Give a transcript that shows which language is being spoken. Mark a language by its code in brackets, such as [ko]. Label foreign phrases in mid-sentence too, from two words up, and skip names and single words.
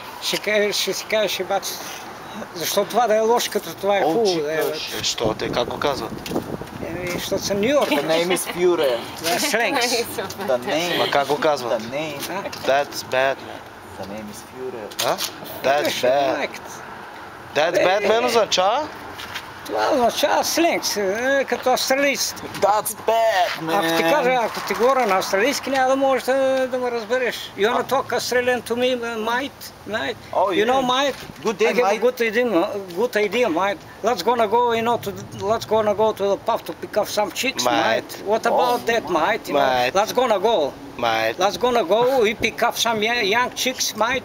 [bg] ще си кажеш и баци. Защо това да е лошо, като това е хубаво? Що? Те как го казват? Защото съм Нью Йорк. [en] The name is Fuhrer. [bg] Това е сленгс. [en] The name. [bg] Ма как го казват? [en] The name. That's bad, man. The name is Fuhrer. А? That's bad. That's bad, man, [bg] означава? Това означава сленгс, като австралийците. [en] That's bad, man. [bg] Ако ти кажа, ако ти говоря на австралийски, няма да можеш да ме разбереш. [en] You wanna talk Australian to me, mate? Oh, You know, mate? Good day, I have mate. a good idea, mate. Let's gonna go, let's gonna go to the pub to pick up some chicks, mate. What about that, mate? Mate. Let's gonna go. Mate. Let's gonna go. We pick up some young chicks, mate.